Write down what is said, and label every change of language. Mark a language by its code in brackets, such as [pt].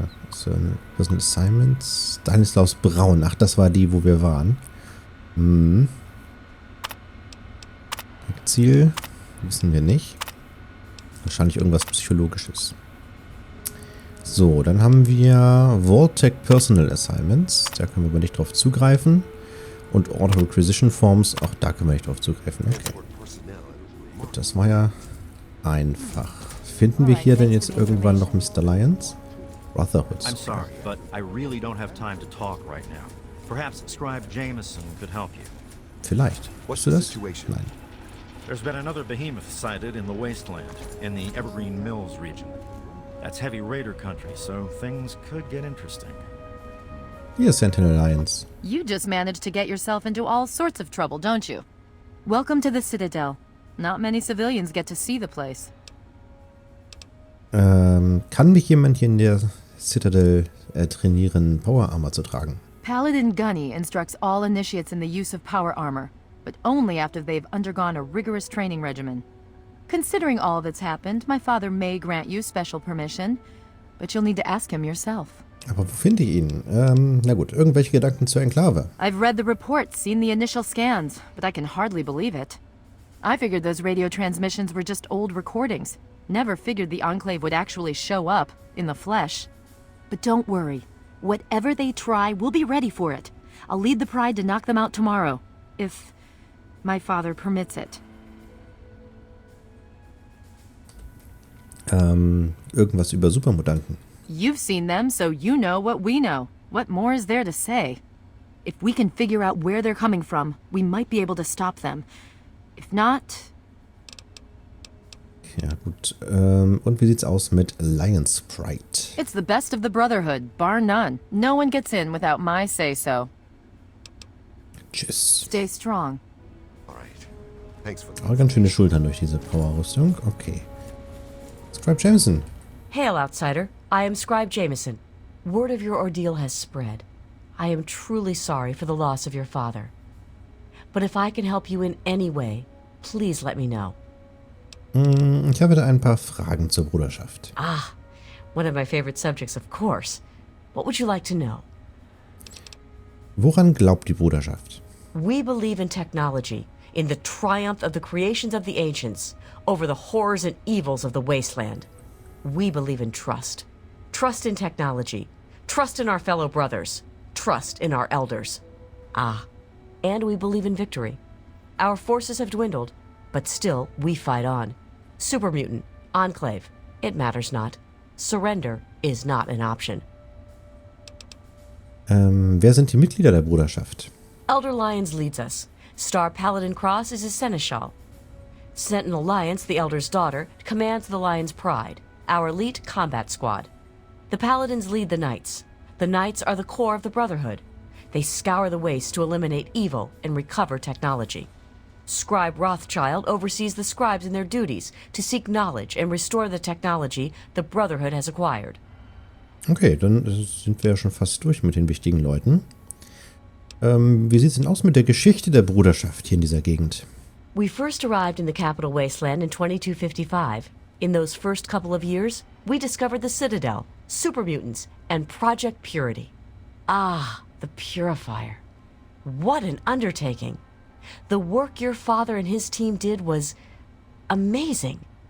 [en] So, Personal Assignments. Stanislaus Braun. [de] Ach, das war die, wo wir waren. Ziel. Wissen wir nicht. Wahrscheinlich irgendwas Psychologisches. So, dann haben wir Vault-Tech Personal Assignments. Da können wir aber nicht drauf zugreifen. Und Order Requisition Forms. Auch da können wir nicht drauf zugreifen. Okay. Gut, das war ja einfach. Finden wir hier denn jetzt irgendwann noch Mr. Lyons? Brotherhood. [en] I'm sorry, but I really don't have time to talk right now. Perhaps Scribe Jameson could help you. [de] Vielleicht. Weißt du das? Nein. [en] There's been another behemoth sighted in the Wasteland, in the Evergreen Mills region. That's heavy raider country, so things could get interesting. [de] Hier ist Sentinel Lyons. [en] You just managed to get yourself into all sorts of trouble, don't you? Welcome to the Citadel. Not many civilians get to see the place. [de] Kann mich jemand hier in der Citadel trainieren, Power Armor zu tragen? [en] Paladin Gunny instructs all initiates in the use of power armor, but only after they've undergone a rigorous training regimen. Considering all that's happened, my father may grant you special permission, but you'll need to ask him yourself. [de] Aber wo finde ich ihn? Na gut, irgendwelche Gedanken zur Enklave. [en] I've read the reports, seen the initial scans, but I can hardly believe it. I figured those radio transmissions were just old recordings. Never figured the Enclave would actually show up, in the flesh. But don't worry. Whatever they try, we'll be ready for it. I'll lead the Pride to knock them out tomorrow. If my father permits it. [de] Irgendwas über Supermutanten. [en] You've seen them, so you know what we know. What more is there to say? If we can figure out where they're coming from, we might be able to stop them. If not... [de] Ja, gut. Und wie sieht's aus mit Lion Sprite? [en] It's the best of the Brotherhood, bar none. No one gets in without my say-so. [de] Tschüss. [en] Stay strong. All right. Thanks for [de] Aber ganz schöne Schultern durch diese Powerrüstung. Okay. Scribe Jameson. [en] Hail, outsider. I am Scribe Jameson. Word of your ordeal has spread. I am truly sorry for the loss of your father. But if I can help you in any way, please let me know. [de] Ich habe da ein paar Fragen zur Bruderschaft. [en] Ah, one of my favorite subjects, of course. What would you like to know? [de] Woran glaubt die Bruderschaft? [en] We believe in technology, in the triumph of the creations of the ancients, over the horrors and evils of the wasteland. We believe in trust. Trust in technology. Trust in our fellow brothers. Trust in our elders. Ah, and we believe in victory. Our forces have dwindled, but still we fight on. Super mutant, enclave, it matters not. Surrender is not an option. [de] Wer sind die Mitglieder der Bruderschaft? [en] Elder Lyons leads us. Star Paladin Cross is his seneschal. Sentinel Lyons, the Elder's daughter, commands the Lion's Pride, our elite combat squad. The Paladins lead the Knights. The Knights are the core of the Brotherhood. They scour the waste to eliminate evil and recover technology. Scribe Rothschild oversees the scribes in their duties to seek knowledge and restore the technology the Brotherhood has acquired. [de] Okay, dann sind wir ja schon fast durch mit den wichtigen Leuten. Wie sieht es denn aus mit der Geschichte der Bruderschaft hier in dieser Gegend? [en] We first arrived in the capital Wasteland in 2255. In those first couple of years, we discovered the Citadel, super mutants, and Project Purity. Ah, the Purifier. What an undertaking. The work your father and his team did was amazing.